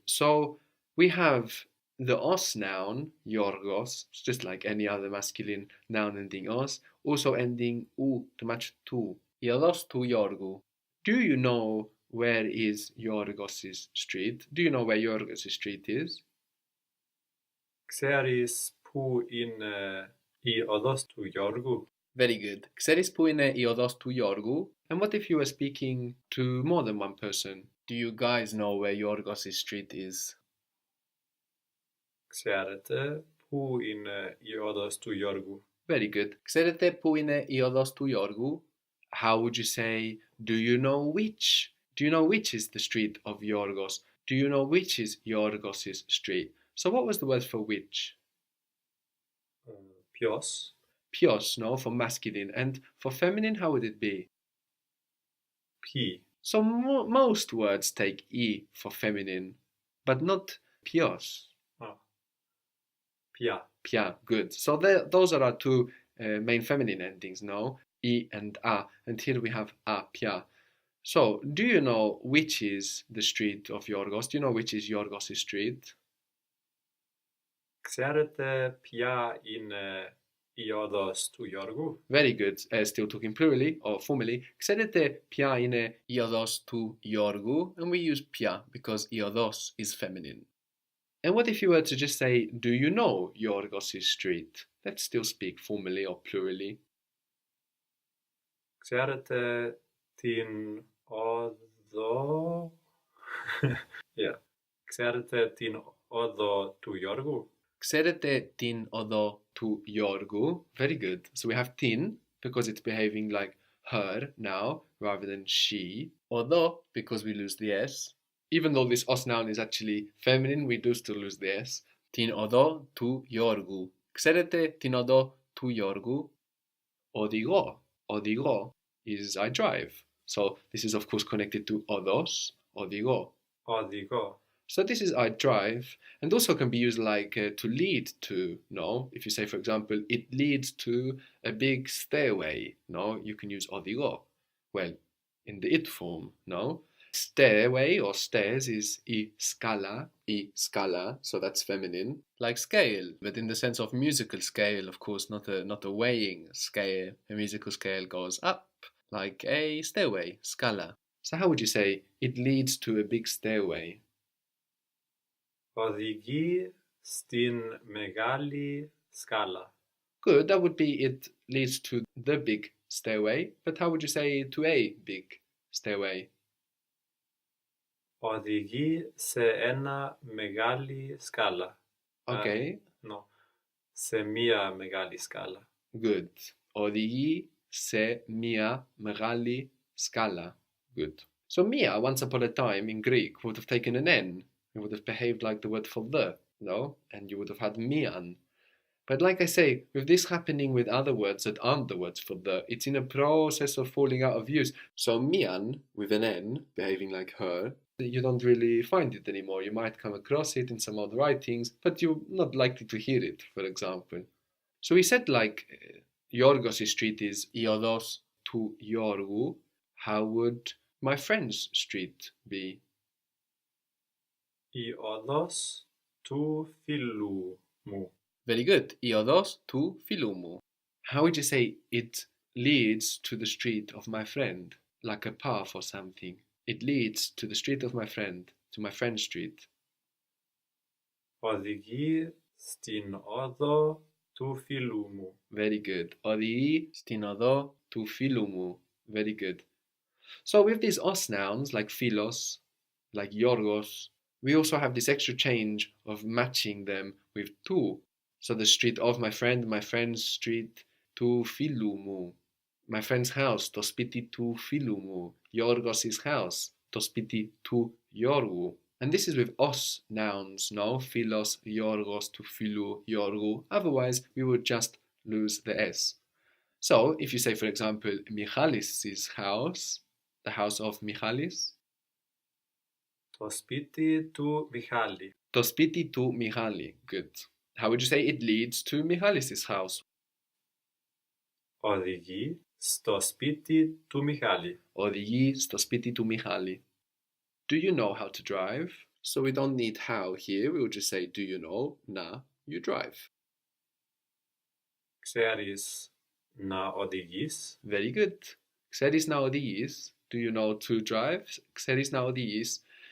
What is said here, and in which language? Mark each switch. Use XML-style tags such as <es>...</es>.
<en>So we have the os noun, Yorgos, it's just like any other masculine noun ending os, also ending u to match tu.</en> <el>I odos tu Yorgu.</el> <en>Do you know where is Yorgos' street? Do you know where Yorgos' street is?</en> <el>Ξέρεις πού είναι η οδός του Γιώργου?</el> <en>Very good.</en> <el>Ξέρεις που είναι η οδός του Yorgu?</el> <en>And what if you were speaking to more than one person? Do you guys know where Yorgos' street is?</en> <el>Ξέρετε πού είναι η οδός του Γιώργου?</el> <en>Very good.</en> <el>Ξέρετε που είναι η οδός του Yorgu?</el> <en>How would you say, do you know which? Do you know which is the street of Yorgos? Do you know which is Yorgos' street? So what was the word for which?</en> <el>Ποιος?</el> <en>Pios, no, for masculine. And for feminine, how would it be?</en> <el>Ποιοι?</el> <en>So most words take I for feminine, but not pios.</en> <el>Ποια?</el> <en>Pia, good. So those are our two main feminine endings, no? I and a. And here we have a, pia. So, do you know which is the street of Yorgos? Do you know which is Yorgos' street?</en> <el>Ξέρετε ποια είναι η οδός του Γιώργου?</el> <en>Very good. Still talking plurally or formally.</en> <el>Ξέρετε ποια είναι η οδός του Yorgu?</el> <en>And we use pia because η οδός is feminine. And what if you were to just say, do you know Yorgos' street? Let's still speak formally or plurally.</en> <el>Ξέρετε την οδό? Yeah. Ξέρετε την οδό του Γιώργου? Ξέρετε την οδό του Γιώργου?</el> <en>Very good. So we have tin because it's behaving like her now rather than she. Οδό because we lose the S. Even though this os noun is actually feminine, we do still lose the S.</en> <el>Την οδό του Γιώργου. Ξέρετε την οδό του Γιώργου? Οδηγώ.</el> <en>Οδηγώ is I drive. So this is of course connected to odos.</en> <el>Οδηγώ. Οδηγώ.</el> <en>So this is I drive, and also can be used like to lead to, no? If you say, for example, it leads to a big stairway, no? You can use οδηγώ. Well, in the it form, no? Stairway or stairs is I scala, so that's feminine. Like scale, but in the sense of musical scale, of course, not a weighing scale. A musical scale goes up, like a stairway, scala. So how would you say, it leads to a big stairway?</en> <el>Οδηγεί στην μεγάλη σκάλα.</el> <en>Good, that would be it leads to the big stairway, but how would you say to a big stairway?</en> <el>Οδηγεί σε ένα μεγάλη σκάλα.</el> <en>Okay,</en> <el>No, σε μία μεγάλη σκάλα.</el> <en>good.</en> <el>Οδηγεί σε μια μεγάλη σκάλα.</el> <en>Good. So mia, once upon a time in Greek, would have taken an N. It would have behaved like the word for the, no? And you would have had mian. But like I say, with this happening with other words that aren't the words for the, it's in a process of falling out of use. So mian, with an N, behaving like her, you don't really find it anymore. You might come across it in some old writings, but you're not likely to hear it, for example. So we said like Yorgos' street is</en> <el>Iodos to Yorgu.</el> <en>How would my friend's street be?</en> <el>Η οδός του φίλου μου.</el> <en>Very good.</en> <el>Iodos tu filumu.</el> <en>How would you say it leads to the street of my friend? Like a path or something. It leads to the street of my friend, to my friend's street.</en> <el>Οδηγεί στην οδό του φίλου μου.</el> <en>Very good.</en> <el>Odi στην οδό του φίλου μου.</el> <en>Very good. So with these os nouns like philos, like Yorgos, we also have this extra change of matching them with tu. So the street of my friend's street,</en> <el>tu φίλου μου.</el> <en>My friend's house,</en> <el>το σπίτι του φίλου μου.</el> <en>Yorgos' house,</en> <el>το σπίτι του Γιώργου.</el> <en>And this is with os nouns, no? Philos, Yorgos,</en> <el>tu φίλου, Γιώργου.</el> <en>Otherwise, we would just lose the S. So, if you say, for example, Michalis' house, the house of Michalis,</en> <el>Το σπίτι του Μιχάλη. το σπίτι του Michali.</el> <en>Good. How would you say it leads to Michalis' house?</en> <el>Οδηγεί στο σπίτι του Μιχάλη. Οδηγεί στο σπίτι του Michali.</el> <en>Do you know how to drive? So we don't need how here, we would just say, do you know? Na, you drive.</en> <el>Ξέρεις να οδηγείς?</el> <en>Very good.</en> <el>Ξέρεις να οδηγείς?</el> <en>Do you know to drive?</en> <el>Ξέρεις να οδηγείς?</el>